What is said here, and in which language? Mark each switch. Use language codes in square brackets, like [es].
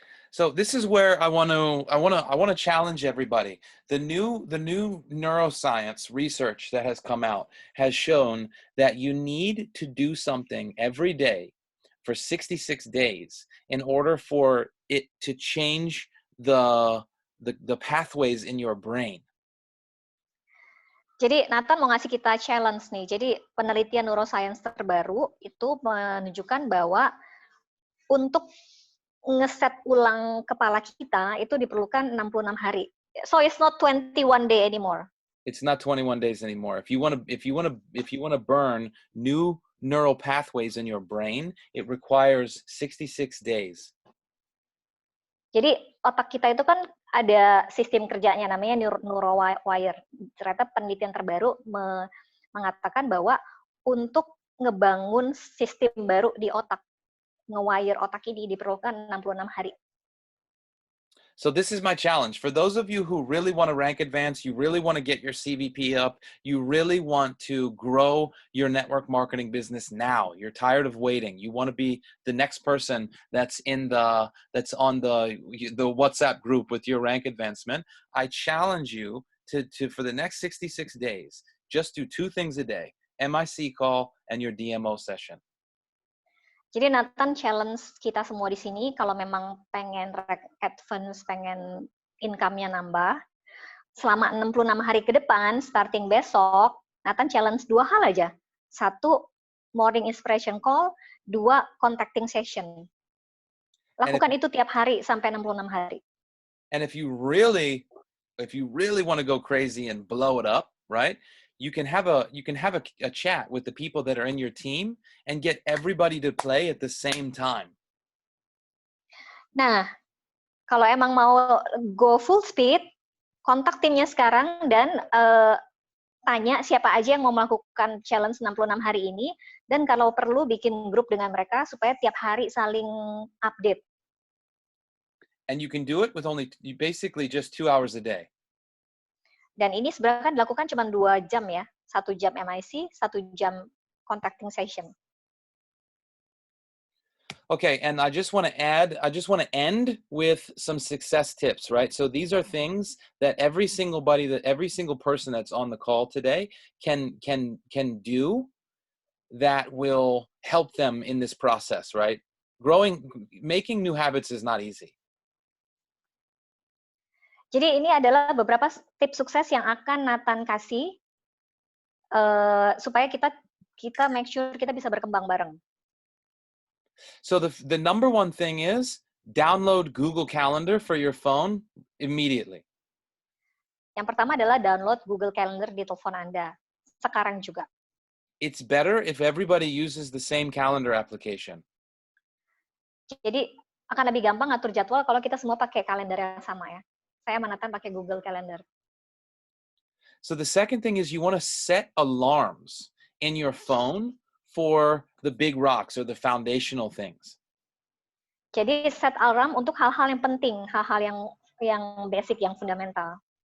[en] So this is where I want to challenge everybody. The new neuroscience research that has come out has shown that you need to do something every day for 66 days in order for it to change the pathways in your brain. [id] Jadi Nathan mau ngasih kita challenge nih. Jadi penelitian neuroscience terbaru itu menunjukkan bahwa untuk ngeset ulang kepala kita itu diperlukan 66 hari. [en] So it's not 21 day anymore. It's not 21 days anymore. If you want to burn new neural pathways in your brain, it requires 66 days. [id] Jadi otak kita itu kan ada sistem kerjanya namanya neurowire. Ternyata penelitian terbaru mengatakan bahwa untuk ngebangun sistem baru di otak, nge-wire otak ini diperlukan 66 hari. [en] So this is my challenge. For those of you who really want to rank advance, you really want to get your CVP up, you really want to grow your network marketing business now. You're tired of waiting. You want to be the next person that's on the WhatsApp group with your rank advancement. I challenge you to for the next 66 days, just do 2 things a day: MIC call and your DMO session. [id] Jadi Nathan challenge kita semua di sini kalau memang pengen advance, pengen income-nya nambah, selama 66 hari ke depan, starting besok, Nathan challenge 2 hal aja. [en] 1, morning inspiration call, 2, contacting session. [id] Lakukan itu tiap hari sampai 66 hari. [en] And if you really want to go crazy and blow it up, right? You can have a chat with the people that are in your team and get everybody to play at the same time. [id] Nah, kalau emang mau [en] go full speed, [id] kontak timnya sekarang dan tanya siapa aja yang mau melakukan challenge 66 hari ini, dan kalau perlu bikin grup dengan mereka supaya tiap hari saling update. [en] And you can do it with basically just 2 hours a day. [id] Dan ini sebenarnya kan dilakukan cuma 2 jam ya, 1 jam MIC, 1 jam contacting session. [en] Okay, and I just want to end with some success tips, right? So these are things that every single person that's on the call today can do that will help them in this process, right? Making new habits is not easy. [id] Jadi ini adalah beberapa tips sukses yang akan Nathan kasih supaya kita make sure kita bisa berkembang bareng. [en] So the number one thing is download Google Calendar for your phone immediately. [id] Yang pertama adalah download Google Calendar di telepon Anda sekarang juga. [en] It's better if everybody uses the same calendar application. [id] Jadi akan lebih gampang ngatur jadwal kalau kita semua pakai kalender yang sama ya. Saya manatan pakai Google Calendar. [en] So the second thing is you want to set alarms in your phone for the big rocks or the foundational things. [id] Jadi set alarm untuk hal-hal yang penting, hal-hal yang basic, yang fundamental.